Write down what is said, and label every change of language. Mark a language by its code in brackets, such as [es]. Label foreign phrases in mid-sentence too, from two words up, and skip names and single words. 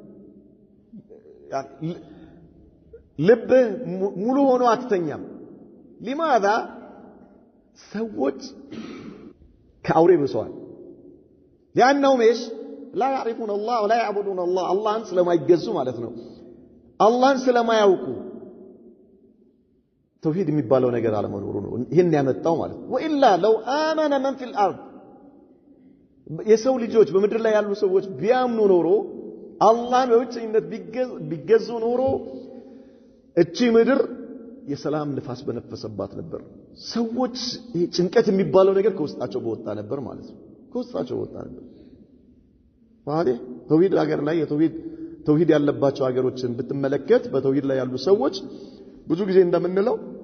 [am] ልብ ሙሉ ሆኖ አትተኛም لماذا ሰዎች ከአውሬ ብሰዋል [ar] لانهم ايش لا يعرفون الله ولا يعبدون الله [am] አላህን ስለማይገዙ ማለት ነው አላህን ስለማያውቁ ተውሂድ የሚባለው ነገር አለመኖሩ ነው ይሄን ያመጣው ማለት ነው [ar] وإلا لو آمن من في الأرض [am] የሰው ልጆች በመድር ላይ ያሉ ሰዎች ቢያምኑ ኖሮ አላህን በብቸኝነት ቢገዙ ኖሮ እቺ ምድር የሰላም ንፋስ በነፈሰባት ነበር። ሰዎች ጭንቀት የሚባለው ነገር ከውስጣቸው በወጣ ነበር ማለት ነው። ከውስጣቸው በወጣ ነበር ማለት ተውሂድ ሀገር ላይ ተውሂድ ያለባቸው ሀገሮችን ብትመለከት በተውሂድ ላይ ያሉ ሰዎች ብዙ ጊዜ እንደምንለው